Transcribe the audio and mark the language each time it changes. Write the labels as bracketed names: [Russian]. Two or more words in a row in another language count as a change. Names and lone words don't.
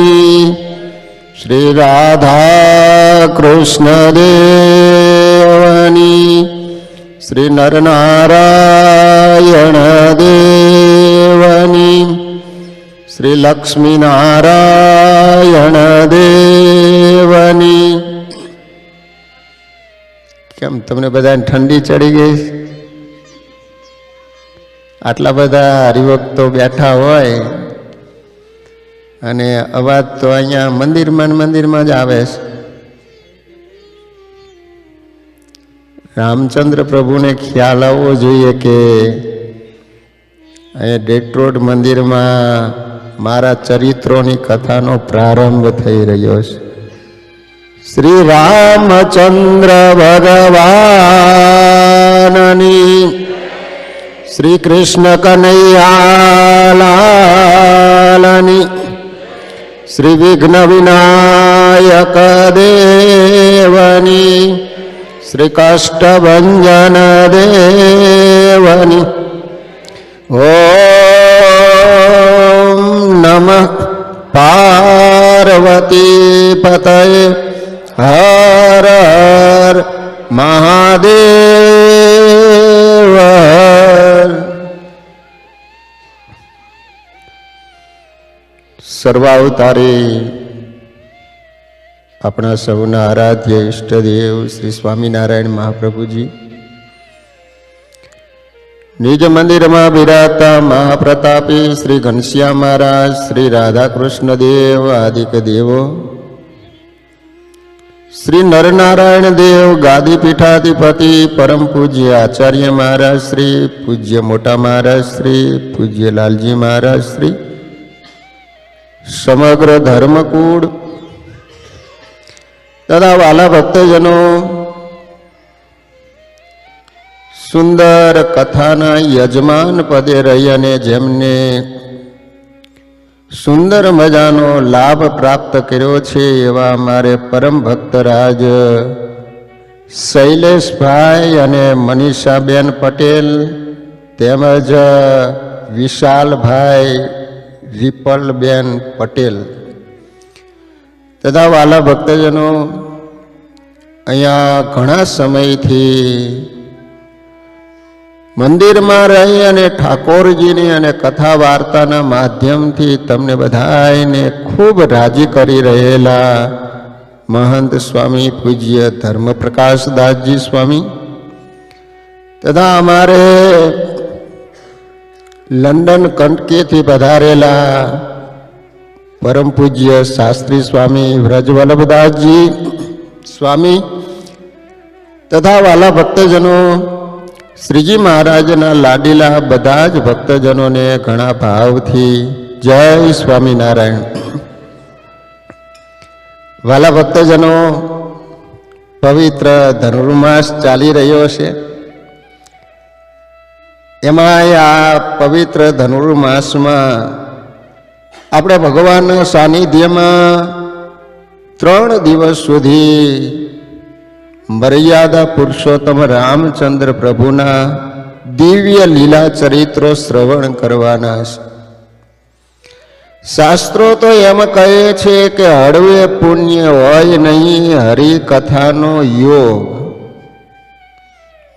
[Gujarati] શ્રી રાધા કૃષ્ણ દેવની। શ્રી નરનારાયણ દેવની। શ્રી લક્ષ્મી નારાયણ દેવની। કેમ તમને બધાને ઠંડી ચઢી ગઈ? આટલા બધા હરિભક્તો બેઠા હોય અને અવાજ તો અહીંયા મંદિર માં જ આવે છે। રામચંદ્ર પ્રભુ ને ખ્યાલ આવવો જોઈએ કે અહીંયા ડેટ્રોડ મંદિર માં મારા ચરિત્રોની કથાનો પ્રારંભ થઈ રહ્યો છે। શ્રી રામચંદ્ર ભગવાનની। શ્રી કૃષ્ણ કન્હૈયાલાલની। શ્રી વિઘ્ન વિનાયક દેવની। શ્રી કષ્ટભંજન દેવની। [Sanskrit] ओम नमः पार्वती पतये हर हर महादेव। [Gujarati] સર્વાવતારી આપણા સૌના આરાધ્ય ઇષ્ટદેવ શ્રી સ્વામીનારાયણ મહાપ્રભુજી નિજ મંદિર માં બિરાજતા મહાપ્રતાપી શ્રી ઘનશ્યામ મહારાજ, શ્રી રાધાકૃષ્ણ દેવ આદિક દેવો, શ્રી નરનારાયણ દેવ ગાદી પીઠાધિપતિ પરમ પૂજ્ય આચાર્ય મહારાજ શ્રી પૂજ્ય મોટા મહારાજ શ્રી પૂજ્ય લાલજી મહારાજ શ્રી સમગ્ર ધર્મકુળ તથા વાલા ભક્તજનો સુંદર કથાના યજમાન પદે રહી અને જેમણે સુંદર મજાનો લાભ પ્રાપ્ત કર્યો છે એવા મારા પરમ ભક્તરાજ શૈલેષ ભાઈ અને મનીષાબેન પટેલ તેમજ વિશાલ ભાઈ રિપલબેન પટેલ તથા વાલા ભક્તજનો અહીંયા ઘણા સમયથી મંદિર માં રહી અને ઠાકોરજીની અને કથા વાર્તાના માધ્યમથી તમને બધાને ખૂબ રાજી કરી રહેલા મહંત સ્વામી પૂજ્ય ધર્મ પ્રકાશ દાસજી સ્વામી તથા અમારે લંડન કેન્ટકી થી પધારેલા પરમ પૂજ્ય શાસ્ત્રી સ્વામી વ્રજવલ્લભદાસ જી સ્વામી તથા વાલા ભક્તજનો શ્રીજી મહારાજના લાડીલા બધાજ ભક્તજનો ને ઘણા ભાવ થી જય સ્વામીનારાયણ। વાલા ભક્તજનો પવિત્ર ધનુર્માસ ચાલી રહ્યો છે એમાં આ પવિત્ર ધનુર્માસ માં આપણે ભગવાનના સાનિધ્યમાં 3 દિવસ સુધી મર્યાદા પુરુષોત્તમ રામચંદ્ર પ્રભુના દિવ્ય લીલા ચરિત્રો શ્રવણ કરવાના છે। શાસ્ત્રો તો એમ કહે છે કે હળવે પુણ્ય હોય નહીં હરિકથાનો યોગ।